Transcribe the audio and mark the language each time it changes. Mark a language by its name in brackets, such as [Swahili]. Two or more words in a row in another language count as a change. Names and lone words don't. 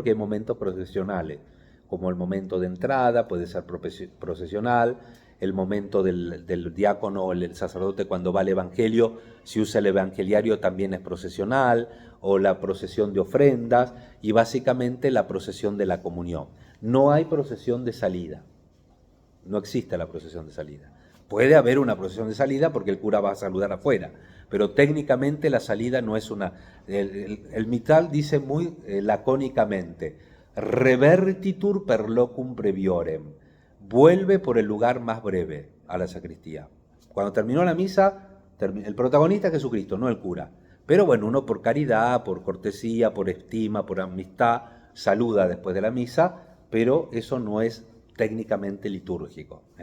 [Spanish] Porque hay momentos procesionales, como el momento de entrada, puede ser procesional, el momento del diácono o el sacerdote cuando va al evangelio, si usa el evangeliario también es procesional, o la procesión de ofrendas, y básicamente la procesión de la comunión. No hay procesión de salida, no existe la procesión de salida. Puede haber una procesión de salida porque el cura va a saludar afuera, pero técnicamente la salida no es una... El misal dice muy lacónicamente, [Latin] revertitur per locum breviorem, [Spanish] vuelve por el lugar más breve a la sacristía. Cuando terminó la misa, el protagonista es Jesucristo, no el cura. Pero bueno, uno por caridad, por cortesía, por estima, por amistad, saluda después de la misa, pero eso no es técnicamente litúrgico.